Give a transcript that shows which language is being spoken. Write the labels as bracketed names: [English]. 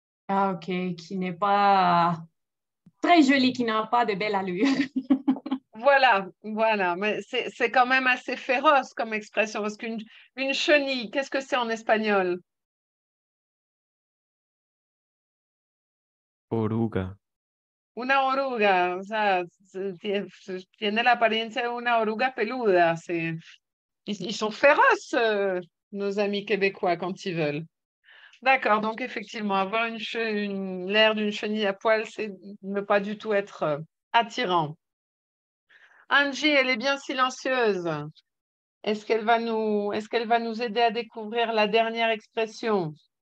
[French] Ah, OK, qui n'est pas très joli, qui n'a pas de belle allure. Voilà. Mais c'est quand même assez féroce comme expression, parce une chenille, qu'est-ce que c'est en espagnol? [Spanish] Oruga. Una oruga, o sea, tiene la apariencia de una oruga peluda. [French] Ils sont féroces, nos amis québécois, quand ils veulent. D'accord, donc effectivement, avoir l'air d'une chenille à poil, c'est ne pas du tout être attirant. Angie, elle est bien silencieuse. Est-ce qu'elle va nous aider à découvrir la dernière expression?